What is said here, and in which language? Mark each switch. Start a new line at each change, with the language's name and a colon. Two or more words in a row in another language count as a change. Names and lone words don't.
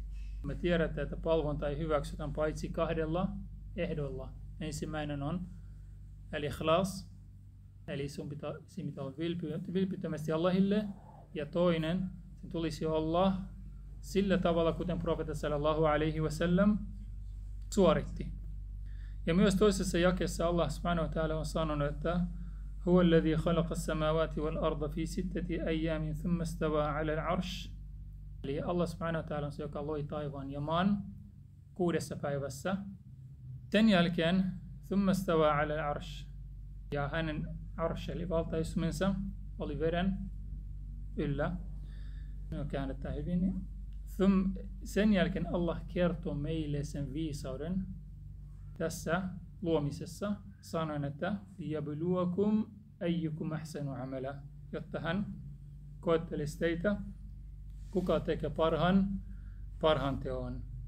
Finnish: Me tiedetään, että palvonta ei hyväksytä paitsi kahdella ehdolla. Ensimmäinen on al-ikhlas, eli sinun pitää olla vilpittömästi Allahille, ja toinen, sen tulisi olla sillä tavalla, kuten profeetta
Arabic: صلى الله عليه وسلم
Finnish: suoritti. Ja myös toisessa jakeessa Allah
Arabic: سبحانه وتعالى
Finnish: on sanonut, että
Arabic: هو الذي خلق السماوات والأرض في 6 أيام ثم استوى على العرش.
Finnish: Eli Allah
Arabic: سبحانه وتعالى
Finnish: on se, joka loi taivaan ja maan 6 päivässä. Sen jälkeen
Arabic: ثم استوى على العرش.
Finnish: Ja hänen arsh eli valtaistumensa oli veden yllä. Me käännetään hyvin. Sen jälkeen Allah kertoo meille sen viisauden tässä luomisessa. Sanoin, että
Arabic: ليبلوكم أيكم أحسن عملا,
Finnish: jotta hän koettelisi teitä, kuka tekee parhaan teon.